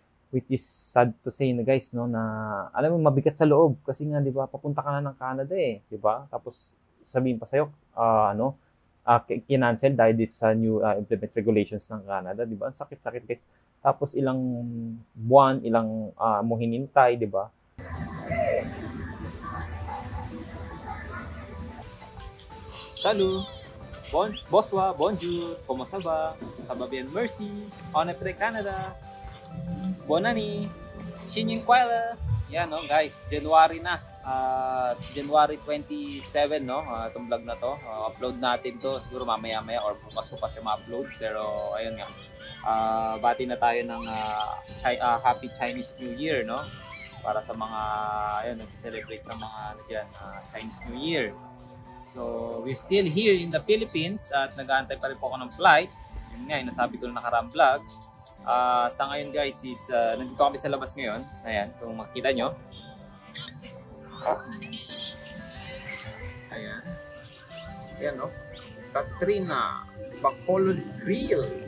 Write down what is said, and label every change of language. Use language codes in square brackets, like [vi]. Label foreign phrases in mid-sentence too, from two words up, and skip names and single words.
[en] which is sad to say [tl] na guys, no, na alam mo mabigat sa loob kasi nga 'di ba papunta ka na ng Canada 'di ba? Tapos sabihin pa sa'yo kinancel dahil dito sa [en] new implement regulations [tl] ng Canada, 'di ba? Ang sakit-sakit guys. Tapos ilang buwan, ilang mo hinintay, 'di ba? [fr] Salut! Bonsoir, bonjour, comment ça va? Ça va bien, merci. On est prêt Canada. Bonne année. [tl] Xinyin Kuala. Yan, no, guys. January na. January 27, no? Itong vlog na to. Upload natin to siguro mamaya-maya or bukas ko pa siya ma-upload. Pero, ayun nga. Bati na tayo ng Happy Chinese New Year, no? Para sa mga, ayun, nag-celebrate ng mga, Chinese New Year. [en] So, we're still here in the Philippines [tl] at nag-aantay pa rin po ako ng flight. Yun nga, nasabi ko na nakaraang vlog. Sa ngayon guys is, nandito kami sa labas ngayon. Ayan, kung makikita nyo. Ayan. Ayan, no? Katrina Bacolod Grill.